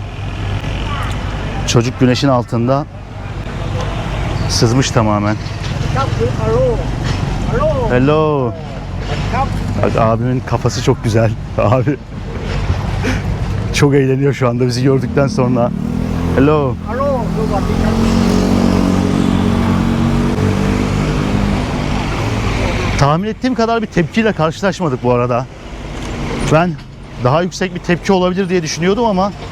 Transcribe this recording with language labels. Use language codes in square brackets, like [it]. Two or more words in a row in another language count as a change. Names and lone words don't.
[tr] Çocuk güneşin altında sızmış tamamen. [en] Hello. Hello. Hello. [tr] Bak abimin kafası çok güzel. Abi çok eğleniyor şu anda bizi gördükten sonra. [en] Hello. Hello. [th] สวัสดีครับ [tr] Tahmin ettiğim kadar bir tepkiyle karşılaşmadık bu arada. Ben daha yüksek bir tepki olabilir diye düşünüyordum ama